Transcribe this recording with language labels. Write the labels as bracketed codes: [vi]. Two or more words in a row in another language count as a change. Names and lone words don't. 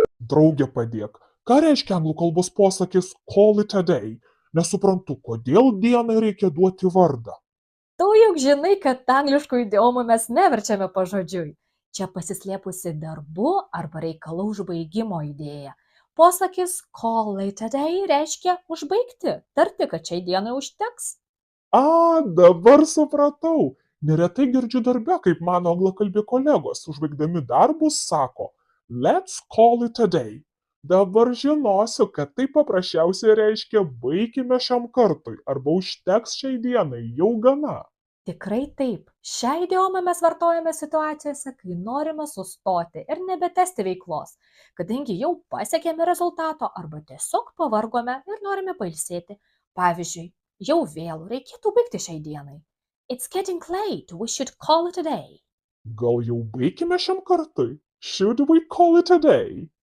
[lt] Drauge padėk. Ką reiškia anglų kalbos posakis [en] call it a day? [lt] Nesuprantu, kodėl dienai reikia duoti vardą. Tu juk žinai, kad angliškų idiomų mes neverčiame pažodžiui. Čia pasislėpusi darbų arba reikalų užbaigimo idėja. Posakis [en] call it a day [lt] reiškia užbaigti, tarti, kad šiai dienai užteks. Dabar supratau. Neretai girdžiu darbe, kaip mano anglakalbi kolegos, užbaigdami darbus, sako [en] let's call it a day. [lt] Dabar žinosiu, kad tai paprasčiausiai reiškia baikime šiam kartui arba užteks šiai dienai, jau gana. Tikrai taip. Šią idiomą mes vartojame situacijose, kai norime sustoti ir nebetęsti veiklos, kadangi jau pasiekėme rezultato arba tiesiog pavargome ir norime pailsėti. Pavyzdžiui, jau vėlu, reikėtų baigti šiai dienai. [en] It's getting late, we should call it a day. [lt] Gal jau baikime šiam kartui? [en] Should we call it a day?